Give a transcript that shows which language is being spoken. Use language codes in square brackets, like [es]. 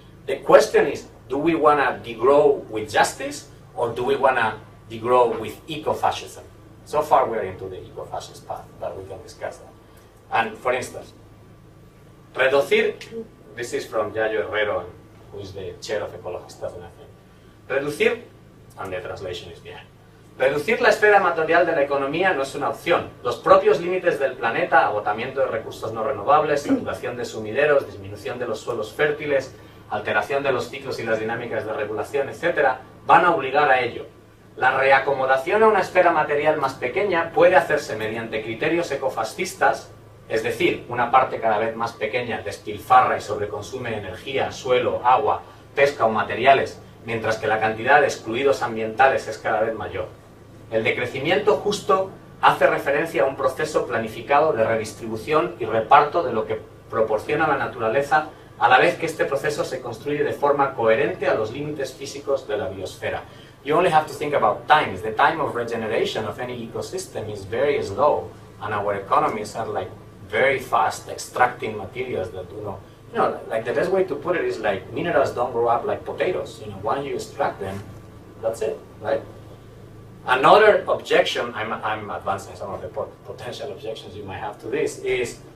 [en] The question is, do we want to degrow with justice, or do we want to degrow with eco-fascism? So far we're into the eco-fascist path, but we can discuss that. And for instance, reducir, this is from Yayo Herrero, who is the chair of Ecologistas en Acción. Reducir, and the translation is behind. [es] Reducir la esfera material de la economía no es una opción. Los propios límites del planeta, agotamiento de recursos no renovables, saturación de sumideros, disminución de los suelos fértiles, alteración de los ciclos y las dinámicas de regulación, etc., van a obligar a ello. La reacomodación a una esfera material más pequeña puede hacerse mediante criterios ecofascistas, es decir, una parte cada vez más pequeña despilfarra y sobreconsume energía, suelo, agua, pesca o materiales, mientras que la cantidad de excluidos ambientales es cada vez mayor. El decrecimiento justo hace referencia a un proceso planificado de redistribución y reparto de lo que proporciona la naturaleza, a la vez que este proceso se construye de forma coherente a los límites físicos de la biosfera. [en] You only have to think about times. The time of regeneration of any ecosystem is very slow, and our economies are very fast extracting materials that the best way to put it is minerals don't grow up like potatoes. Once you extract them, that's it, right? Another objection, I'm advancing some of the potential objections you might have to this, is